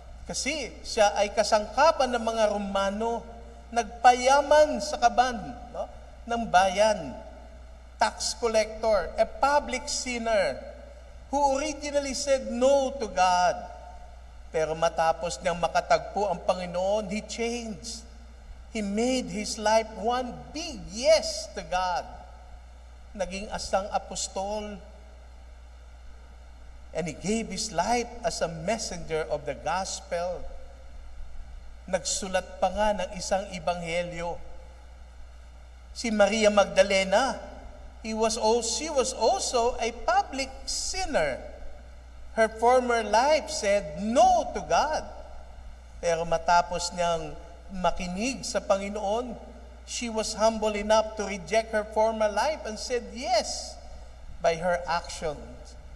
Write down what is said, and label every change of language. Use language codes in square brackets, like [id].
[tl] Kasi siya ay kasangkapan ng mga Romano, nagpayaman sa kaban, no, ng bayan. [en] Tax collector, a public sinner, who originally said no to God. [tl] Pero matapos niyang makatagpo ang Panginoon, [en] he changed. He made his life one big yes to God. [tl] Naging asang apostol. [en] And he gave his life as a messenger of the gospel. [tl] Nagsulat pa nga ng isang ebanghelyo. [en] Si Maria Magdalena, she was also a public sinner. Her former life said no to God. [tl] Pero matapos niyang makinig sa Panginoon, [en] she was humble enough to reject her former life and said yes by her actions.